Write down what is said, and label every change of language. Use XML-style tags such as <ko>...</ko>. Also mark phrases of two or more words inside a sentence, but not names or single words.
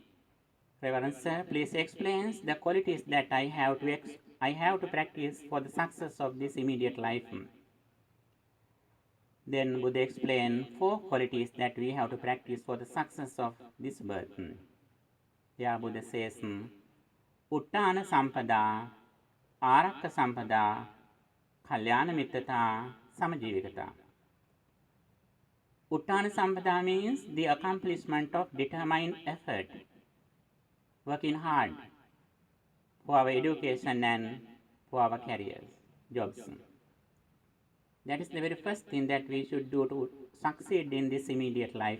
<en>Reverend Sir, please explain the qualities that I have to practice for the success of this immediate life. Then Buddha explained 4 qualities that we have to practice for the success of this birth. There Buddha says,</en> <pi>Uttana Sampada, Arakka Sampada, Kalyana Mittata, Samajivikata. Uttana Sampada</pi> <en>means the accomplishment of determined effort, working hard for our education and for our careers, jobs. That is the very first thing that we should do to succeed in this immediate life.</en>